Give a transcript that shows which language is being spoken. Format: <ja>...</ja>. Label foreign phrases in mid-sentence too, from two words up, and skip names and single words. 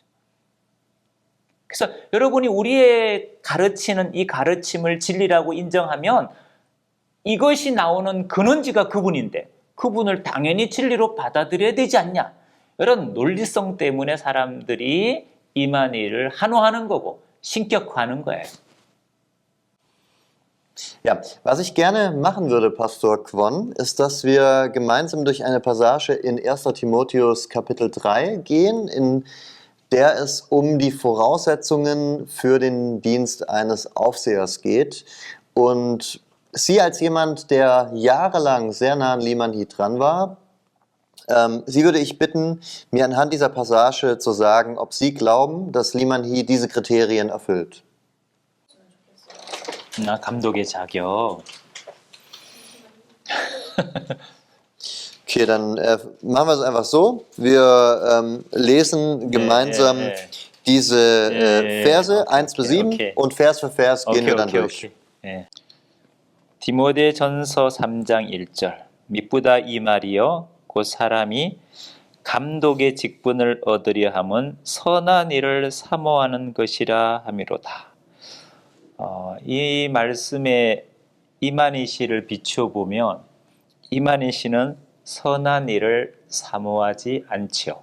<ko>그래서 여러분이 우리의 가르치는 이 가르침을 진리라고 인정하면 이것이 나오는 근원지가 그분인데 그분을 당연히 진리로 받아들여야 되지 않냐. 이런 논리성 때문에 사람들이 이만희를 한호하는 거고 신격화하는 거예요.</ko> <de>Ja, was ich gerne machen würde, Pastor Kwon, ist, dass wir gemeinsam durch eine Passage in 1. Timotheus Kapitel 3 gehen, in der es um die Voraussetzungen für den Dienst eines Aufsehers geht. Und Sie als jemand, der jahrelang sehr nah an Liman Hee dran war, Sie würde ich bitten, mir anhand dieser Passage zu sagen, ob Sie glauben, dass Liman Hee diese Kriterien erfüllt.</de> <ko>감독의 자격.</ko> <de>Okay, dann machen wir es einfach so. Wir lesen gemeinsam diese Verse 1 bis 7 und Vers für Vers gehen wir dann durch.</de> <ko>디모데 전서 3장 1절. 미쁘다 이 말이여 곧 사람이 감독의 직분을 얻으려 함은 선한 일을 사모하는 것이라 함이로다. 이 말씀에 이만희 씨를 비추어 보면 이만희 씨는 선한 일을 사모하지 않지요.</ko>